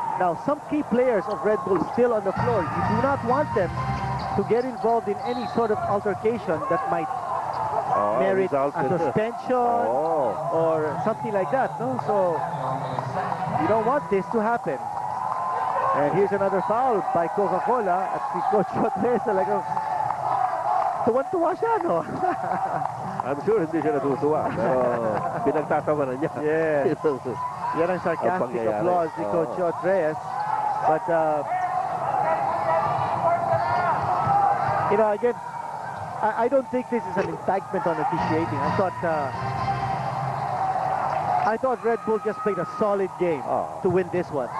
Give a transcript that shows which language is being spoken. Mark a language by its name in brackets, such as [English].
[English] Now, some key players of Red Bull still on the floor. You do not want them to get involved in any sort of altercation that might merit a suspension or something like that, no? So, you don't want this to happen. And here's another foul by Coca-Cola at si Coach Rodriguez [Filipino] talagang tuwan-tuwa siya, [English] no? I'm sure [Filipino] hindi siya natutuwa, pero pinagtatawanan niya. [English] Yes. [Filipino] Yan ang [English] sarcastic applause ni Coach Reyes. But, you know, again, I don't think this is an indictment on officiating. I thought Red Bull just played a solid game to win this one.